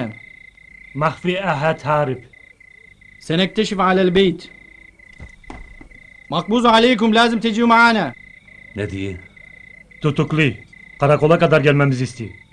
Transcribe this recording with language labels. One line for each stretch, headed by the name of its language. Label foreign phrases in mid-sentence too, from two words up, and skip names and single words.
Arabic: مخفي أحد هارب سنكتشف على البيت مقبوض عليكم لازم تجوا معنا
Turkish: Ne diye? Tutuklu. Karakola kadar gelmemizi istiyor.